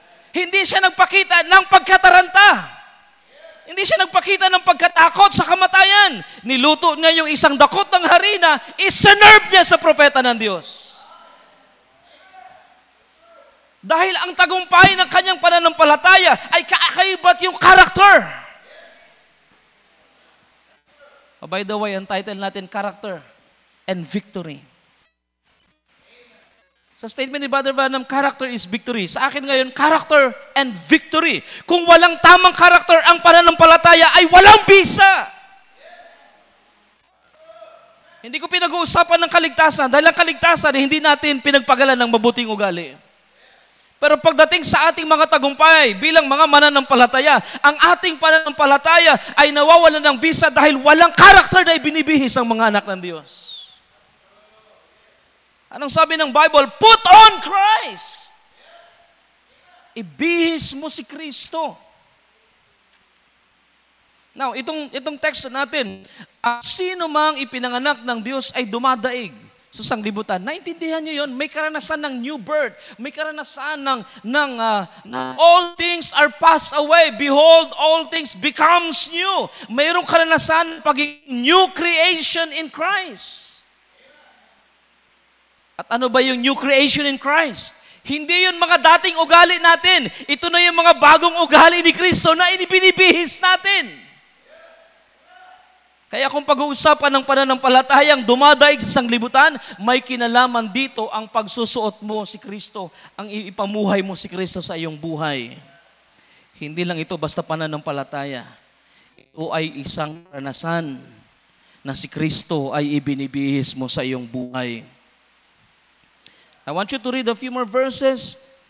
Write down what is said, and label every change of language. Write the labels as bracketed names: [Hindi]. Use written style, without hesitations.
[Filipino] Hindi siya nagpakita ng pagkataranta. Hindi siya nagpakita ng pagkatakot sa kamatayan. Niluto niya yung isang dakot ng harina, iserve niya sa propeta ng Diyos. Dahil ang tagumpay ng kanyang pananampalataya ay kakaibat yung character. [English] By the way, [Filipino] ang title natin, [English] Character and Victory. Sa statement ni Brother Branham, character is victory. [Filipino] Sa akin ngayon, [English] character and victory. [Filipino] Kung walang tamang character ang pananampalataya, ay walang bisa. Hindi ko pinag-uusapan ng kaligtasan dahil ang kaligtasan ay hindi natin pinagpagalan ng mabuting ugali. Pero pagdating sa ating mga tagumpay bilang mga mananampalataya, ang ating pananampalataya ay nawawalan ng bisa dahil walang karakter na ibinibihis ang mga anak ng Diyos. Anong sabi ng Bible? [English] Put on Christ! [Filipino] Ibihis mo si Kristo. Now, itong text natin, sino mang ipinanganak ng Diyos ay dumadaig sa sanglibutan. Naintindihan niyo yun? May karanasan ng new birth. May karanasan ng [English] all things are passed away. Behold, all things becomes new. [Filipino] Mayroong karanasan pagiging [English] new creation in Christ. [Filipino] At ano ba yung [English] new creation in Christ? [Filipino] Hindi yun mga dating ugali natin. Ito na yung mga bagong ugali ni Kristo na inibinibihis natin. Kaya kung pag-uusapan ng pananampalatayang dumadaig sa sanglibutan, may kinalaman dito ang pagsusuot mo si Kristo, ang ipamuhay mo si Kristo sa iyong buhay. Hindi lang ito basta pananampalataya. Ito ay isang karanasan na si Kristo ay ibinibihis mo sa iyong buhay. [English] I want you to read a few more verses.